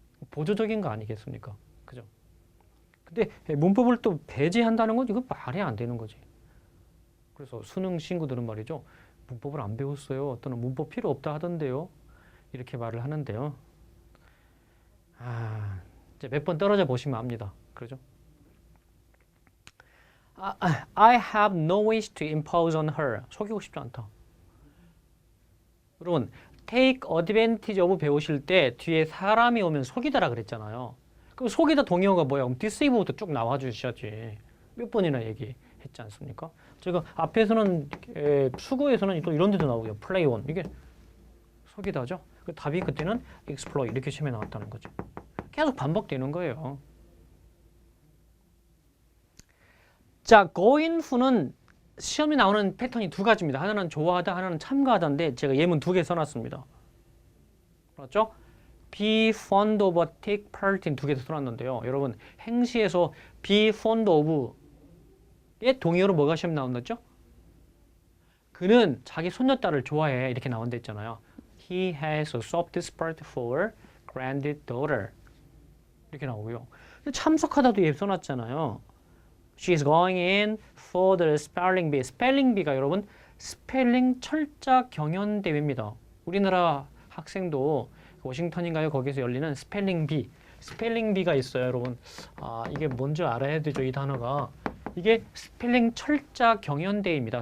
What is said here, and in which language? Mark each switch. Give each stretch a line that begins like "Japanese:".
Korean: 보조적인 거 아니겠습니까? 그죠? 근데 문법을 또 배제한다는 건 이거 말이 안 되는 거지. 그래서 수능 친구들은 말이죠. 문법을 안 배웠어요. 또는 문법 필요 없다 하던데요. 이렇게 말을 하는데요. 이제 몇 번 떨어져 보시면 압니다. 그러죠?
English: I have no wish to impose on her.
Korean: 속이고 싶지 않다. 여러분, take advantage of 배우실 때 뒤에 사람이 오면 속이다라 그랬잖아요. 그럼 속이다 동의어가 뭐야? 그럼 deceive부터 쭉 나와 주셔야지. 몇 번이나 얘기했지 않습니까? 제가 앞에서는 수고에서는 또 이런 데도 나오고요.
English: play on. 이게 속이다죠.
Korean: 답이 그때는 exploit 이렇게 시험에 나왔다는 거죠. 계속 반복되는 거예요. 자, going who는 시험에 나오는 패턴이 두 가지입니다. 하나는 좋아하다, 하나는 참가하다인데 제가 예문 두 개 써놨습니다. 그렇죠?
English: be fond of, take part 두 개 써놨는데요.
Korean: 여러분, 행시에서 be fond of의 동의어로 뭐가 시험 나온다죠? 그는 자기 손녀딸을 좋아해 이렇게 나온다 했잖아요.
English: He has a soft spot for granddaughter 이렇게 나오고요.
Korean: 참석하다도 예 써놨잖아요.
English: She's going in for the spelling bee.
Korean: 스펠링 비가 여러분 스펠링 철자 경연 대회입니다. 우리나라 학생도 워싱턴인가요? 거기서 열리는 스펠링 비가 있어요, 여러분. 이게 뭔지 알아야 되죠, 이 단어가. 이게 스펠링 철자 경연 대회입니다.